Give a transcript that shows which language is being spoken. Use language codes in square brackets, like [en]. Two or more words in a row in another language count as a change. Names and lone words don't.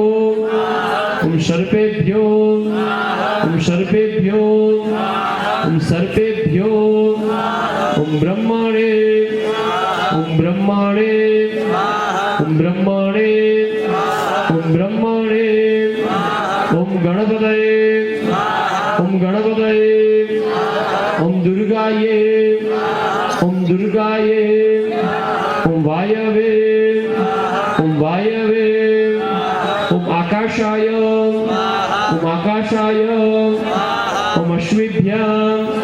[sa] ઓમ સર્પેભ્યો ઓમ સર્પેભ્યો ઓમ સર્પેભ્યો ઓમ બ્રહ્મણે ઓમ બ્રહ્મણે ઓમ બ્રહ્મણે ઓમ બ્રહ્મણે ઓમ ગણપતયે ओम गणपतये ओम दुर्गाये ओम दुर्गाये ओम वायवे ओम वायवे ओम आकाशाय ओम आकाशाय ओम अश्विभ्याम